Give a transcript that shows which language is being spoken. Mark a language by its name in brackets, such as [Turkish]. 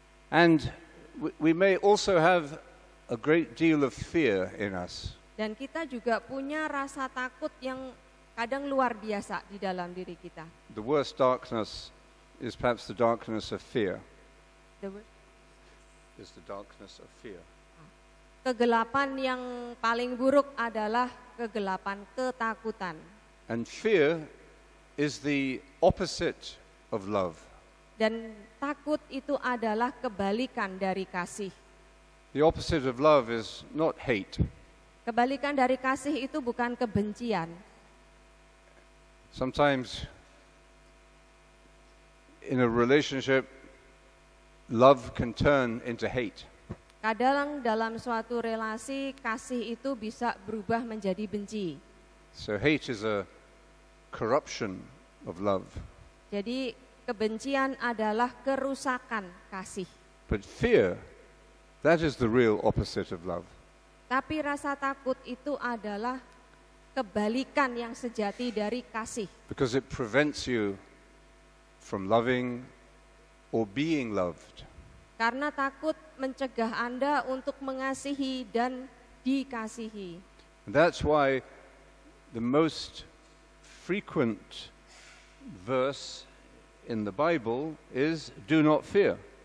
[English] And we may also have a great deal of fear in us. [Indonesian] dan kita juga punya rasa takut yang kadang luar biasa di dalam diri kita. [English] The worst darkness is perhaps the darkness of fear. Is the darkness of fear. [Indonesian] Kegelapan yang paling buruk adalah kegelapan ketakutan. [English] And fear is the opposite of love. [Indonesian] Dan takut itu adalah kebalikan dari kasih. [English] The opposite of love is not hate. [Indonesian] Kebalikan dari kasih itu bukan kebencian. [English] Sometimes in a relationship, love can turn into hate. [Indonesian] Kadang dalam suatu relasi, kasih itu bisa berubah menjadi benci. [English] So hate is a corruption of love. [Indonesian] Jadi kebencian adalah kerusakan kasih. [English] But fear, that is the real opposite of love. [Indonesian] Tapi rasa takut itu adalah kebalikan yang sejati dari kasih. [English] Because it prevents you from loving or being loved. [Indonesian] Karena takut mencegah Anda untuk mengasihi dan dikasihi. [English] And that's why the most frequent verse in the Bible is do not fear.